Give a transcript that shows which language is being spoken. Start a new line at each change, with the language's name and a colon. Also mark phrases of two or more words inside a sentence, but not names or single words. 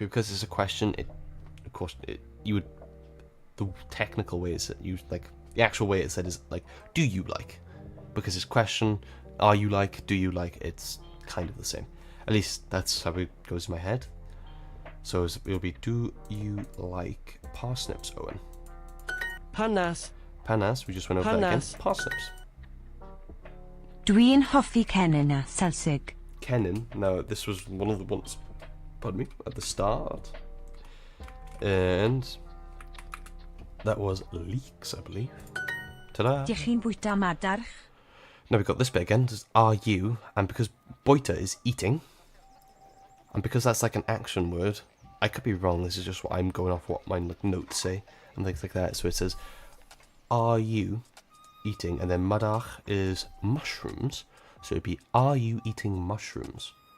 English: Because it's a question, of course, you would, the technical way is that you, like, the actual way it's said is, like, do you like? Because it's question, are you like, do you like, it's kind of the same. At least that's how it goes in my head. So it'll be, do you like parsnips, Owen?
Welsh: Panas.
English: Panas, we just went over that again.
Welsh: Panas.
English: Parsnips.
Welsh: Dwi'n hoffi cennin a Celsig. Kennin,
English: now this was one of the ones, pardon me, at the start. And that was leeks, I believe. Ta-da!
Welsh: Dych chi'n bwyta madarch?
English: Now we've got this bit again, just are you, and because boita is eating, and because that's like an action word, I could be wrong, this is just what I'm going off what my notes say, and things like that. So it says, are you eating, and then madach is mushrooms, so it'd be, are you eating mushrooms?